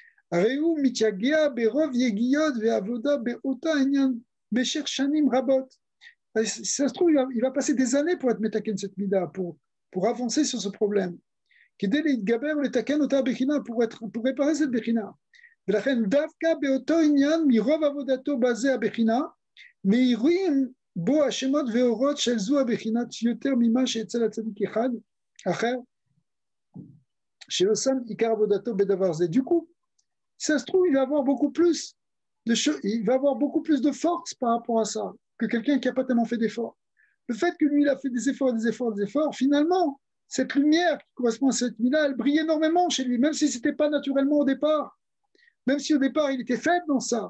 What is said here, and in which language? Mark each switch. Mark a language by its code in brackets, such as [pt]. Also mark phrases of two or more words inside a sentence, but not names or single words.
[fr] Si ça se trouve, il va passer des années pour être metaken cette mida, pour avancer sur ce problème. Pour réparer cette bechina. [he] בו השמות ואורות של זו הבחינת יותר ממה שאצל הצדיק אחד אחר שלא שם עיקר עבודתו בדבר זה. [fr] Du coup, ça se trouve, il va avoir beaucoup plus de force par rapport à ça que quelqu'un qui n'a pas tellement fait d'efforts. Le fait que lui, il a fait des efforts, finalement, cette lumière qui correspond à cette mida, elle brille énormément chez lui, même si ce n'était pas naturellement au départ, même si au départ, il était faible dans ça.